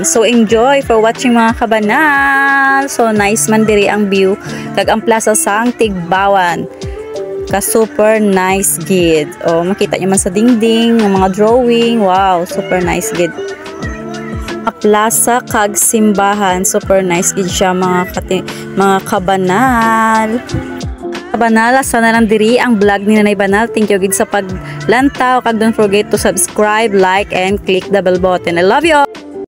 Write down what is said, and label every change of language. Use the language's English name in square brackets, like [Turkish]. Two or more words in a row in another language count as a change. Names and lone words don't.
[English] So enjoy for watching, [Hiligaynon] mga kabanal. [English] So nice [Hiligaynon] man diri ang view kag ang plaza sang Tigbawan. Ka [English] super nice [Hiligaynon] gid. [Filipino] Oh, makita niyo man sa dingding ng mga drawing. [Hiligaynon] Wow, [English] super nice [Hiligaynon] gid. Plaza kag simbahan, [English] super nice [Hiligaynon] gid siya, mga kabanal. Kabanal, sana lang diri ang vlog ni Nanay Banal. [English] Thank you [Hiligaynon] gid sa paglantaw kag [English] don't forget to subscribe, like and click the bell button. I love you all.